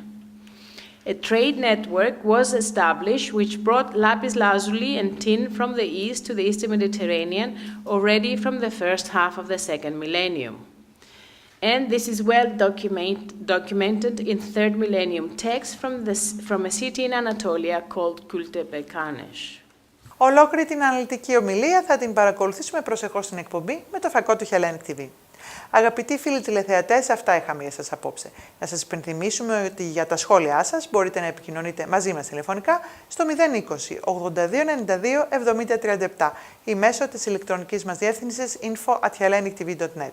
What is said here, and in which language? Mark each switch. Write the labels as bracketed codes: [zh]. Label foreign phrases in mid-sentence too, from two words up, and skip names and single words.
[en] A trade network was established which brought lapis lazuli and tin from the east to the Eastern Mediterranean already from the first half of the second millennium. And this is well documented in third millennium texts from a city in Anatolia called Kultepekanesh. [el] Ολόκληρη την αναλυτική ομιλία θα την παρακολουθήσουμε προσεχώς στην εκπομπή με το φακό του Hellenic TV. Αγαπητοί φίλοι τηλεθεατές, αυτά είχαμε για σας απόψε. Να σας υπενθυμίσουμε ότι για τα σχόλιά σας μπορείτε να επικοινωνείτε μαζί μας τηλεφωνικά στο 020 82 92 7037 ή μέσω της ηλεκτρονικής μας διεύθυνσης info@hellenictv.net.